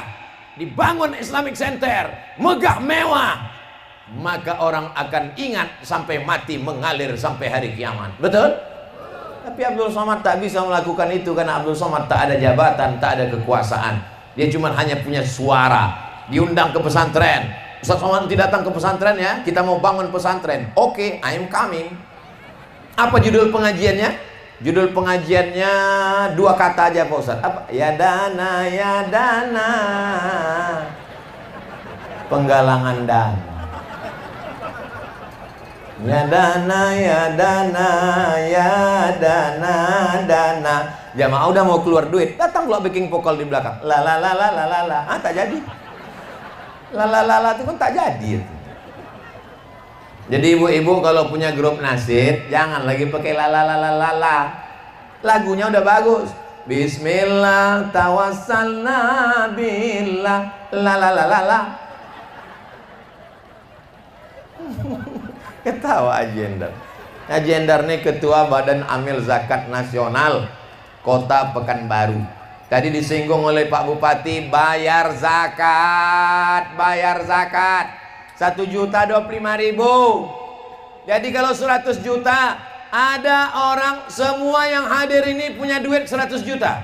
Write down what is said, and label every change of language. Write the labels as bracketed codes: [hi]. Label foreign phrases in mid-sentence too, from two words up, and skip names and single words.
[id] Dibangun Islamic Center, megah mewah, maka orang akan ingat sampai mati, mengalir sampai hari kiamat. Betul? Tapi Abdul Somad tak bisa melakukan itu karena Abdul Somad tak ada jabatan, tak ada kekuasaan. Dia cuma hanya punya suara. Diundang ke pesantren. Ustadz Somad nanti datang ke pesantren ya, kita mau bangun pesantren. Oke, [en] I am coming. [id] Apa judul pengajiannya? Judul pengajiannya 2 kata aja Pak Ustadz. Apa? Ya dana, ya dana. Penggalangan dana. Ya dana, ya dana, ya dana, dana. Jamaah udah mau keluar duit, datang pula backing vokal di belakang. La la la la la la la. Tak jadi. La la la la itu kan tak jadi. Jadi ibu-ibu kalau punya grup nasib, jangan lagi pakai la la la la la la. Lagunya udah bagus. [ar] بسم الله توسلنا بالله la la la la la. [id] Ketawa Ajendar. Ajendar ini ketua Badan Amil Zakat Nasional Kota Pekanbaru. Tadi disinggung oleh Pak Bupati, bayar zakat, bayar zakat 1.025.000. Jadi kalau 100 juta, ada orang semua yang hadir ini punya duit 100 juta.